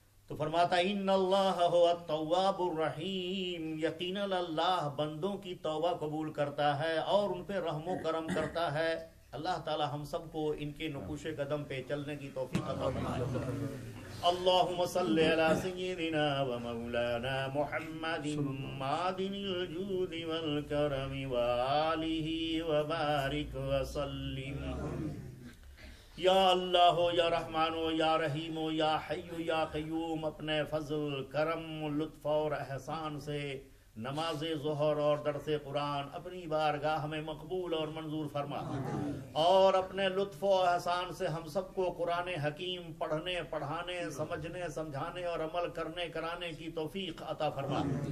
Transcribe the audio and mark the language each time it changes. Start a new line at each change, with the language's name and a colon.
Urdu: تو فرماتا
Arabic: ان اللہ هو التواب الرحیم،
Urdu: یقینا اللہ بندوں کی توبہ قبول کرتا ہے اور ان پہ رحم و کرم کرتا ہے. اللہ تعالی ہم سب کو ان کے نقوش قدم پہ چلنے کی توفیق عطا فرمائے.
Arabic: اللهم صل على سيدنا ومولانا محمد معدن الجود والكرم وآله وبارك وسلم.
Urdu: یا اللہ ہو، یا رحمان ہو، یا رحیم ہو، یا حی ہو، یا قیوم، اپنے فضل، کرم، لطف اور احسان سے نماز ظہر اور درس قرآن اپنی بارگاہ میں مقبول اور منظور فرما، اور اپنے لطف و احسان سے ہم سب کو قرآن حکیم پڑھنے، پڑھانے، سمجھنے، سمجھانے اور عمل کرنے کرانے کی توفیق عطا فرما.